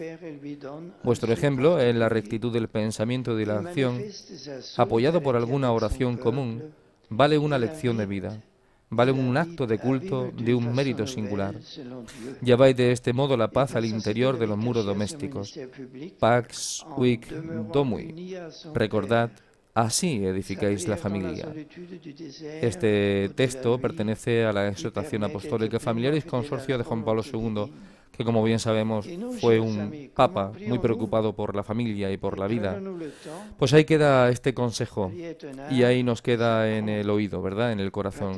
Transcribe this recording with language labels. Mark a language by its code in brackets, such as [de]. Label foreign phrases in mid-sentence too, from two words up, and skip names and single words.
[es] Vuestro ejemplo en la rectitud del pensamiento y de la acción, apoyado por alguna oración común, vale una lección de vida. Vale un acto de culto de un mérito singular. Lleváis de este modo la paz al interior de los muros domésticos. [la] Pax huic domui. [es] Recordad, así edificáis la familia. Este texto pertenece a la exhortación apostólica Familiaris Consortio de Juan Pablo II, que, como bien sabemos, fue un papa muy preocupado por la familia y por la vida. Pues ahí queda este consejo y ahí nos queda en el oído, ¿verdad?, en el corazón.